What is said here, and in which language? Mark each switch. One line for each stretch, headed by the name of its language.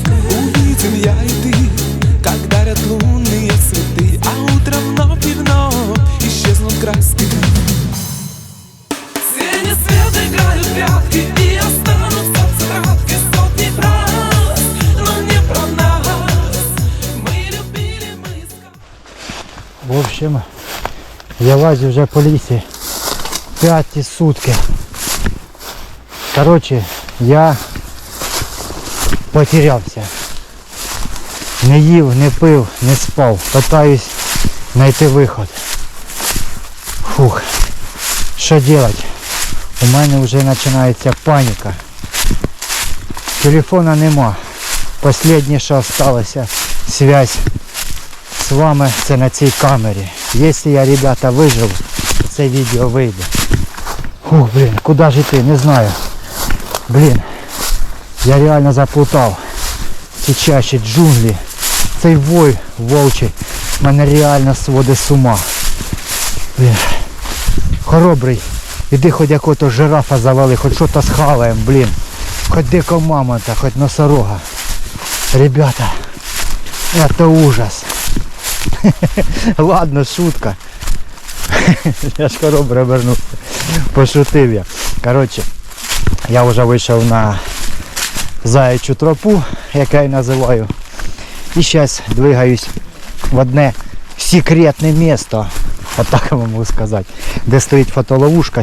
Russian: Увидим я и ты, как дарят лунные цветы, а утром вновь и вновь исчезнут краски. Тени свет играют прятки, и останутся тетрадки сотни фраз, но не про нас. Мы любили, мы искали.
Ukrainian: В общем, я лазю вже по лісі 5 сутки. Короче, я потерявся. Не їв, не пив, не спав. Питаюсь знайти виход. Фух. Що делать? У мене вже починається паніка. Телефона нема. Последнє, що залишилося, связь з вами, це на цій камері. Якщо я, ребята, виживу, то це відео вийде. Фух, блін, куди ж йти, не знаю. Блін, я реально заплутав. Ці чащі, джунглі. Цей вой вовчий мене реально сводить з ума. Блін. Хоробрий, іди хоч якого-то жирафа завали, хоч щось схаваємо, блін. Хоч дикого мамонта, хоч носорога.
Russian: Ребята, это ужас. Ладно, шутка.
Ukrainian: Я ж хоробре обернувся. Пошутив я. Коротше, я вже вийшов на заячу тропу, як я її називаю. І зараз двигаюсь в одне секретне місто, отак я можу сказати, де стоїть фотоловушка.